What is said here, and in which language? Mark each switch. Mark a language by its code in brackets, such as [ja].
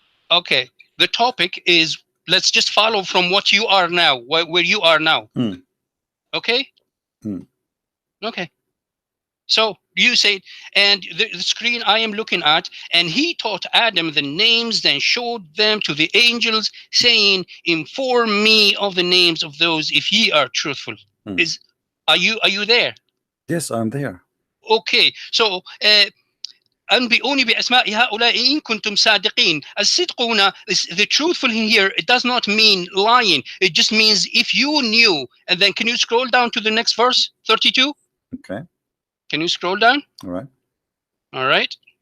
[en] Okay, the topic is, let's just follow from what you are now, where you are now. Okay. Okay. So you said, and the screen I am looking at, and he taught Adam the names, then showed them to the angels, saying, inform me of the names of those if ye are truthful. Are you there? Yes, I'm there. Okay. [ar] So أنبئوني بأسماء هؤلاء إن كنتم صادقين. الصدق هنا, [en] the truthful in here, it does not mean lying. It just means if you knew. And then can you scroll down to the next verse, 32? Okay. Can you scroll down? All right. All right.